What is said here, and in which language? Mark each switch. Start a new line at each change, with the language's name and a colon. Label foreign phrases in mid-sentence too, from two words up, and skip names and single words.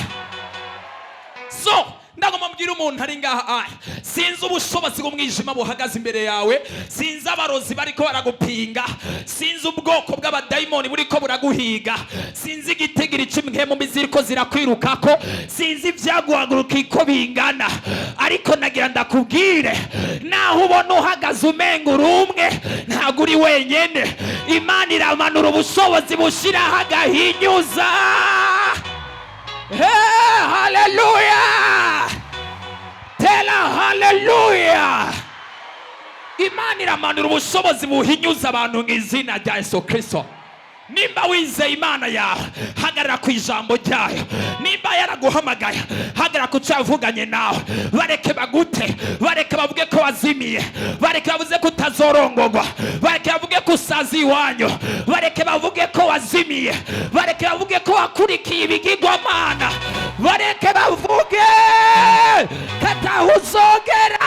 Rundi: So ndagomba mbwira umuntu ari ngaha, sinzi ubushobozi bw'umwijima buhagaze imbere yawe, sinzi abarozi bariko baragupinga, sinzi ubwoko bw'abadayimoni buriko buraguhiga, sinzi igitigiri c'imhemu biziriko zirakwirukako, sinzi ibyaguhaguruka iko bingana, ariko nagira ndakubwire, naho ubona uhagaze umenga uri umwe, ntago uri wenyene. Imana iramanura ubushobozi bushiraho agahinyuza.
English: Hey, hallelujah! Tell her hallelujah!
Rundi: haleluya. Imana iramanura ubushobozi buhinyuza abantu mu izina rya Yesu Kristo. Nimba wizeye Imana yawe, hagarara ku ijambo ryayo. Nimba yaraguhamagaye, hagarara ku cyo yavuganye nawe. Bareke bagute, bareke bavuge ko wazimiye, bareke bavuze ko utazorongorwa, bareke bavuge ko usazi iwanyu, bareke bavuge ko wazimiye, bareke bavuge ko wakurikiye ibigirwamana, bareke bavuge kataho uzogera.